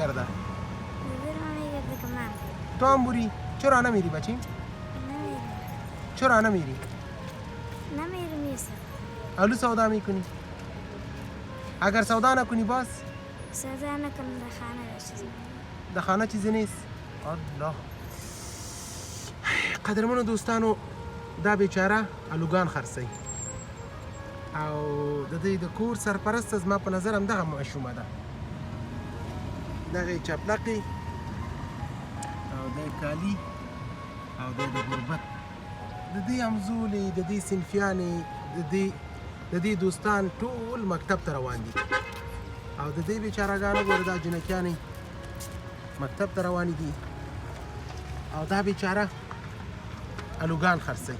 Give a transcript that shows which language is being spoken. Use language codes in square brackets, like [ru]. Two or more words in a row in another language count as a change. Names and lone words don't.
[fa] دلم میگرده که من برم. تو هم بری؟ چرا نمیری بچیم؟ نمیرم. چرا نمیری؟ نمیرم یوسف. الو سودا میکنی؟ اگر سودا نکنی باز؟ سودا نکنم در خانه باشم. در خانه چیزی نیست؟ الله. [ps] قدرمنو دوستانو، دا بیچاره الوګان خرڅوي او د دې د کور سرپرست زما په نظر همدغه ماشومه ده. دغه چپلقې او د کالي او د غربت د دې همزولې د دې صنفیانې د دې دوستان ټول مکتب ته روان دي او د دې بیچارهګانو ګوره دا جنکیانې مکتب ته روانې دي او دا بیچاره الوګان خرڅوي.